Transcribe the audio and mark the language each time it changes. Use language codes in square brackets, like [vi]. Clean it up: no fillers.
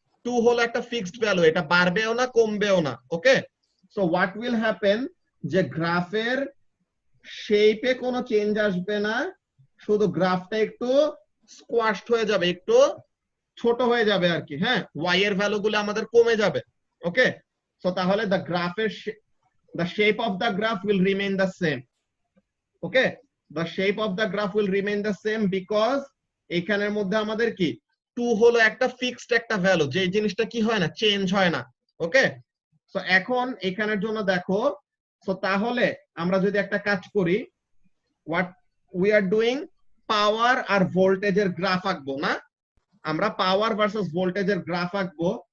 [bn] 2 হলো একটা fixed value, এটা বাড়বেও না কমবেও না। ওকে, [en] so what will happen, [bn] যে গ্রাফের শেপে কোনো চেঞ্জ আসবে না, শুধু গ্রাফটা একটু স্কোয়াশড হয়ে যাবে, একটু ছোট হয়ে যাবে আর কি। হ্যাঁ, y এর ভ্যালুগুলো আমাদের কমে যাবে। [en] Okay, so তাহলে the shape of the graph will remain the same. Okay, the shape of the graph will remain the same because [bn] এখানের মধ্যে আমাদের কি 2 হলো একটা ফিক্সড একটা ভ্যালু, যে জিনিসটা কি হয় না, চেঞ্জ হয় না। ওকে, সো এখন এখানের জন্য দেখো, সো তাহলে আমরা যদি একটা কাজ করি, [en] what we are doing, [bn] পাওয়ার আর ভোল্টেজের গ্রাফ আঁকবো না, আমরা পাওয়ার ভার্সেস ভোল্টেজের গ্রাফ আঁকবো।